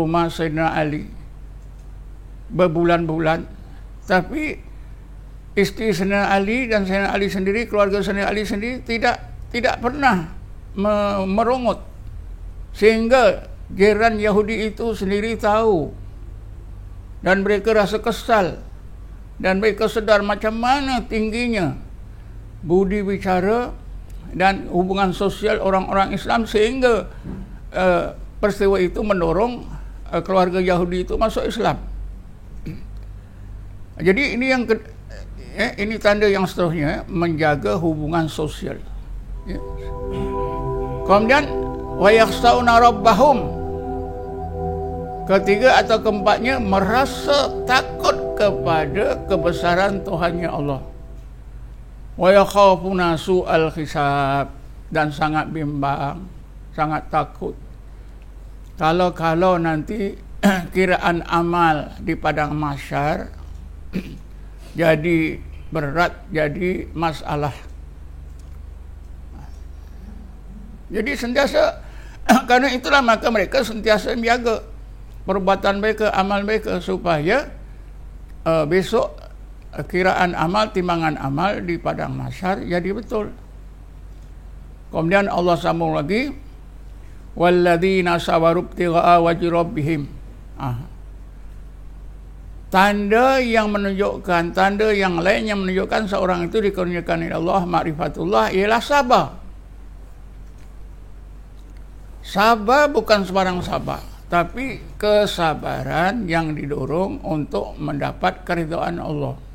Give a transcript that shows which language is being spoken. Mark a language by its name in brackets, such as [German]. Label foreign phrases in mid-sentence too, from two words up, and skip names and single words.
[Malay] rumah Sayyidina Ali berbulan-bulan, tapi isteri Sayyidina Ali dan Sayyidina Ali sendiri, keluarga Sayyidina Ali sendiri tidak pernah merungut, sehingga jiran Yahudi itu sendiri tahu, dan mereka rasa kesal, dan mereka sedar macam mana tingginya budi bicara dan hubungan sosial orang-orang Islam, sehingga peristiwa itu mendorong keluarga Yahudi itu masuk Islam. Jadi ini ini tanda yang seterusnya, menjaga hubungan sosial, ya. Kemudian [Arabic] ويخشون ربهم, [Malay] ketiga atau keempatnya, merasa takut kepada kebesaran Tuhannya Allah. [Arabic] ويخافون سوء الحساب, [Malay] dan sangat bimbang, sangat takut kalau nanti kiraan amal di padang mahsyar jadi berat, jadi masalah. Jadi sentiasa karena itulah maka mereka sentiasa menjaga perbuatan mereka, amal mereka, supaya besok kiraan amal, timbangan amal di padang mahsyar jadi betul. Kemudian Allah sambung lagi, [Arabic] والذين صبروا ابتغاء وجه ربهم. [Malay] tanda yang menunjukkan, tanda yang lain yang menunjukkan seorang itu dikurniakan oleh Allah ma'rifatullah ialah sabar. Sabar bukan sembarang sabar, tapi kesabaran yang didorong untuk mendapat keridhaan Allah.